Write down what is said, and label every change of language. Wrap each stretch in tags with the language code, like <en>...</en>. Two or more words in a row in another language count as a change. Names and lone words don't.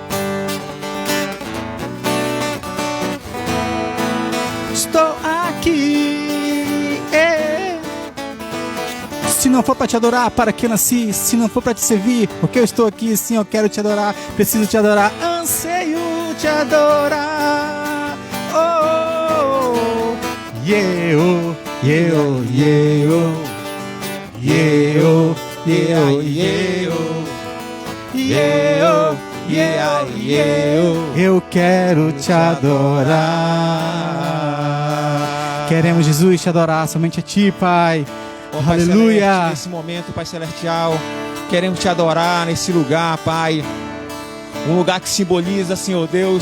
<pt>Estou aqui. Se não for para te adorar, para que eu nasci? Se não for para te servir, porque eu estou aqui. Sim, eu quero te adorar. Preciso te adorar. Anseio te adorar. Oh, yeah, oh, yeah, oh, yeah, oh, yeah, oh, yeah, oh, yeah, oh, yeah, oh, yeah, yeah, oh. Eu quero te adorar. Queremos, Jesus, te adorar somente a ti, Pai. Oh, Pai Aleluia. Celeste, nesse momento, Pai Celestial, queremos te adorar nesse lugar, Pai. Um lugar que simboliza, Senhor Deus,</pt>